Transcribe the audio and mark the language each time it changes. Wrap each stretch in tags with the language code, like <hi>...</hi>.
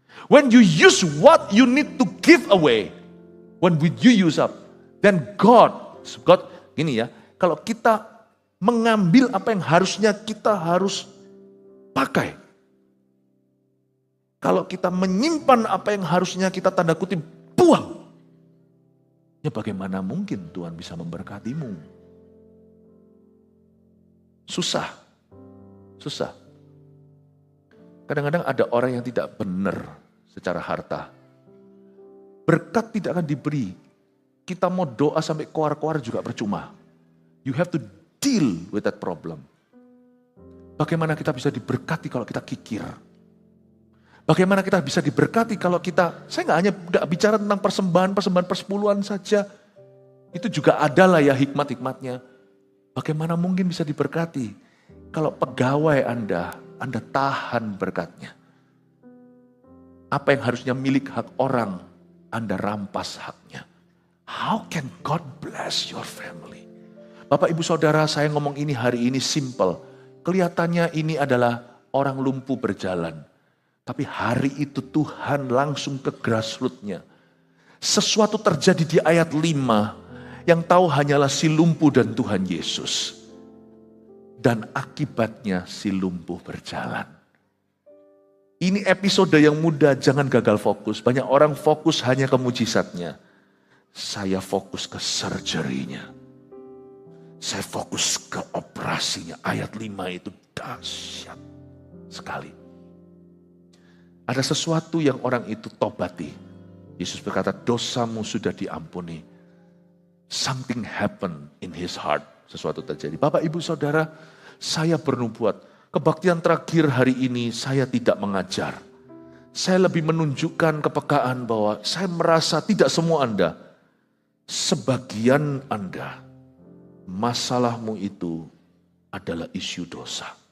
<en>When you use what you need to give away, when you use up, then God</en> <id>gini ya, kalau kita mengambil apa yang harusnya kita harus pakai, kalau kita menyimpan apa yang harusnya kita tanda kutip buang, ya bagaimana mungkin Tuhan bisa memberkatimu? Susah. Kadang-kadang ada orang yang tidak benar secara harta. Berkat tidak akan diberi. Kita mau doa sampai koar-koar juga percuma.</id> <en>You have to deal with that problem.</en> <id>Bagaimana kita bisa diberkati kalau kita kikir? Bagaimana kita bisa diberkati kalau kita, saya nggak bicara tentang persembahan persepuluhan saja. Itu juga adalah ya hikmat-hikmatnya. Bagaimana mungkin bisa diberkati kalau pegawai Anda tahan berkatnya. Apa yang harusnya milik hak orang, Anda rampas haknya.</id> <en>How can God bless your family?</en> <id>Bapak ibu saudara, saya ngomong ini hari ini simple. Kelihatannya ini adalah orang lumpuh berjalan. Tapi hari itu Tuhan langsung ke grassroots-nya. Sesuatu terjadi di ayat 5, yang tahu hanyalah si lumpuh dan Tuhan Yesus. Dan akibatnya si lumpuh berjalan. Ini episode yang mudah, jangan gagal fokus. Banyak orang fokus hanya ke mujizatnya. Saya fokus ke surgery-nya. Saya fokus ke operasinya. Ayat 5 itu dahsyat sekali. Ada sesuatu yang orang itu tobati. Yesus berkata, dosamu sudah diampuni.</id> <en>Something happened in his heart.</en> <id>Sesuatu terjadi. Bapak, ibu, saudara, saya bernubuat. Kebaktian terakhir hari ini saya tidak mengajar. Saya lebih menunjukkan kepekaan bahwa saya merasa tidak semua Anda, sebagian Anda, masalahmu itu adalah isu dosa.</id>